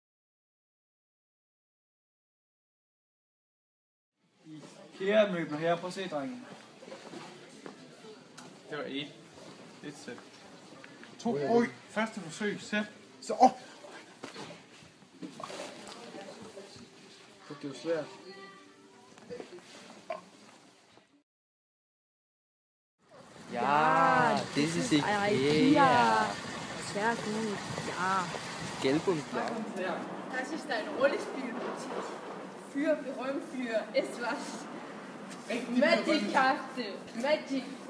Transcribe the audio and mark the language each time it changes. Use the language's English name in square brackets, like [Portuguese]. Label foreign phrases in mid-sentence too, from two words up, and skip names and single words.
[Danish] IKEA-møbler her. Prøv at se, drengen. Det var et sæt. 2. Oj, første forsøg. Sæt. Så. Det er jo svært. [German] Ja, das ist IKEA. Sehr gut. Ja. Gelb und blau. Das ist ein Rollenspielbutik. Berühmt für etwas. Magic-Karte. Magic.